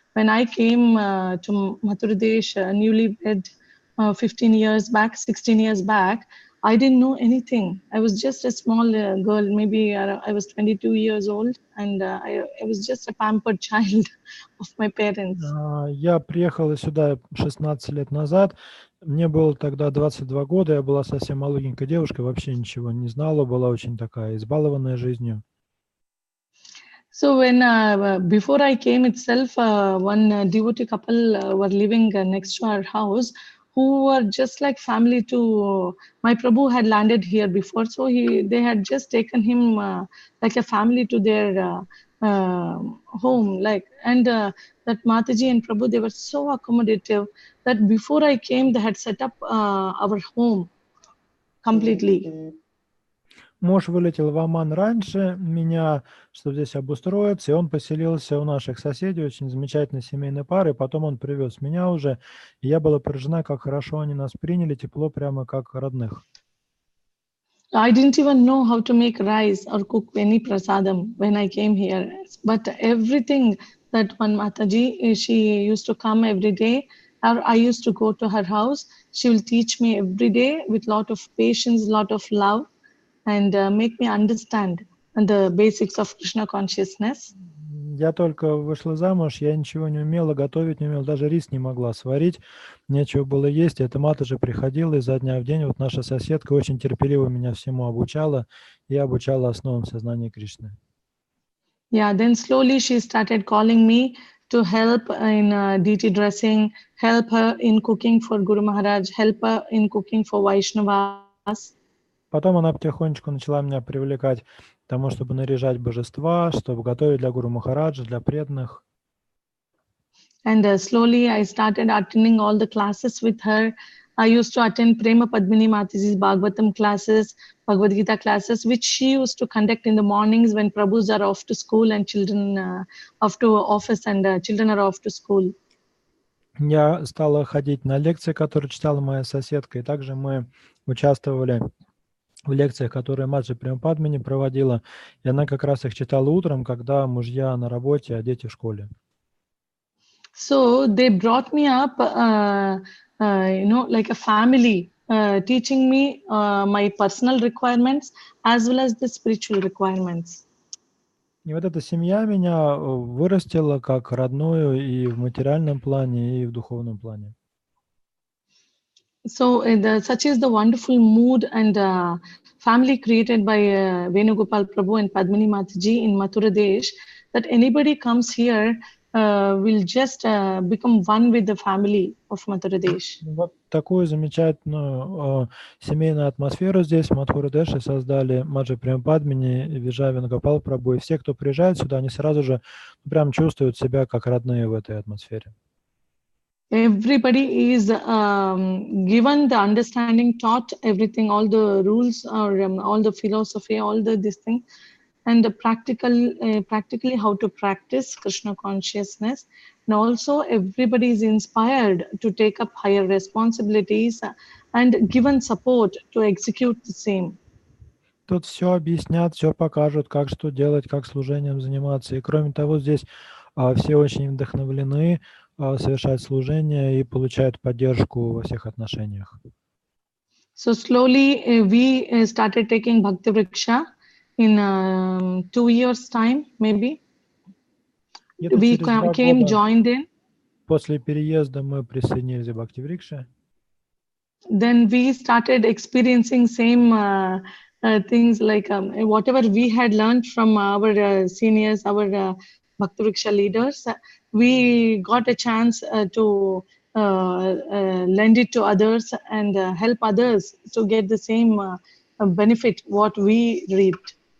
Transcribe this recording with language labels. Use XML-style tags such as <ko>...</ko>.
<en>When I came to Mathura Desh, newlywed 15 years back, 16 years back, I didn't know anything. I was just a small girl, maybe I was 22 years old, and I was just a pampered child of my parents.</en> <ru>Я приехала сюда 16 лет назад, мне было тогда 22 года, я была совсем молоденькой девушкой, вообще ничего не знала, была очень такая избалованная жизнью.</ru> <en>So when before I came itself, one devotee couple were living next to our house, who were just like family to my Prabhu had landed here before, so they had just taken him like a family to their home, like, and that Mataji and Prabhu, they were so accommodative that before I came, they had set up our home completely.</en> <ru>Муж вылетел в Оман раньше меня, чтобы здесь обустроиться, и он поселился у наших соседей, очень замечательной семейной пары, потом он привез меня уже, и я была поражена, как хорошо они нас приняли, тепло, прямо как родных.</ru> <en>I didn't even know how to make rice or cook any prasadam when I came here, but everything that one Mataji, she used to come every day, or I used to go to her house, she will teach me every day with lot of patience, lot of love, and make me understand the basics of Krishna consciousness.</en> <ru>Я только вышла замуж, я ничего не умела, готовить не умела, даже рис не могла сварить, нечего было есть. Эта мать уже приходила изо дня в день. Вот наша соседка очень терпеливо меня всему обучала, и обучала основам сознания Кришны.</ru> <en>Yeah, then slowly she started calling me to help in deity dressing, help her in cooking for Guru Maharaj, help her in cooking for Vaishnavas.</en> <ru>Потом она потихонечку начала меня привлекать к тому, чтобы наряжать божества, чтобы готовить для Гуру Махараджа, для преданных.</ru> <en>And slowly I started attending all the classes with her. I used to attend Prema Padmini Mataji's Bhagavatam classes, Bhagavad Gita classes, which she used to conduct in the mornings when Prabhus are off to school and children off to office and children are off to school.</en> <ru>Я стала ходить на лекции, которые читала моя соседка, и также мы участвовали в лекциях, которые Маджи Према Падмини проводила, и она как раз их читала утром, когда мужья на работе, а дети в школе.</ru> <en>So they brought me up, like a family, teaching me my personal requirements as well as the spiritual requirements.</en> <ru>И вот эта семья меня вырастила как родную и в материальном плане, и в духовном плане.</ru> <en>So such is the wonderful mood and family created by Venugopal Prabhu and Padmini Mataji in Mathura Desh, that anybody comes here will just become one with the family of Mathura Desh.</en> <ru>Вот такую замечательную семейную атмосферу здесь, в Мадхура-Деше, создали Маджи Према Падмини, Виджай Венугопал Прабху. И все, кто приезжает сюда, они сразу же прям чувствуют себя как родные в этой атмосфере.</ru> <en>Everybody is given the understanding, taught everything, all the rules or all the philosophy, all this thing, and the practically how to practice Krishna consciousness. And also everybody is inspired to take up higher responsibilities and given support to execute the same.</en> <ru>Тут все объяснят, все покажут, как что делать, как служением заниматься. И кроме того, здесь все очень вдохновлены совершать служение и получают поддержку во всех отношениях.</ru> <en>So slowly we started taking Bhakti Vriksha in 2 years' time, maybe. We came, joined in.</en> <ru>После переезда мы присоединились к Бхакти Врикше.</ru> <en>Then we started experiencing same things like whatever we had learned from our seniors, our Bhakti Vriksha leaders. We got a chance to lend it to others and help others to get the same benefit what we reaped.</en>